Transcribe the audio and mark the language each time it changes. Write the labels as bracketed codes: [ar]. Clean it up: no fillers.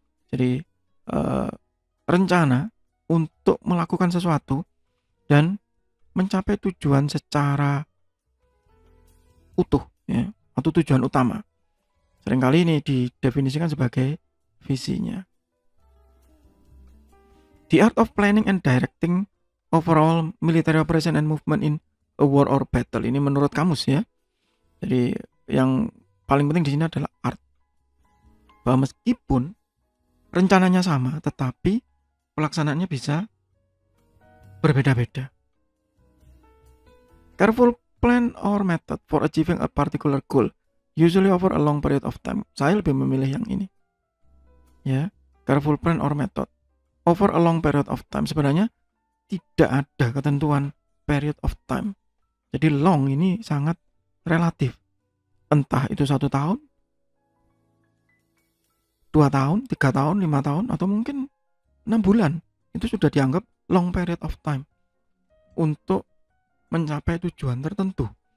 [id] Jadi rencana untuk melakukan sesuatu dan mencapai tujuan secara utuh ya, atau tujuan utama. Seringkali ini didefinisikan sebagai visinya. [en] The art of planning and directing overall military operation and movement in a war or battle. [id] Ini menurut kamus ya. Jadi yang paling penting di sini adalah art. Bahwa meskipun rencananya sama, tetapi pelaksanaannya bisa berbeda-beda. [en] Careful plan or method for achieving a particular goal, usually over a long period of time. [id] Saya lebih memilih yang ini. [en] Ya, careful plan or method over a long period of time. [id] Sebenarnya tidak ada ketentuan [en] period of time. [id] Jadi long ini sangat relatif. Entah itu 1 tahun, 2 tahun, 3 tahun, 5 tahun, atau mungkin 6 bulan. Itu sudah dianggap [en] long period of time [id] untuk mencapai tujuan tertentu.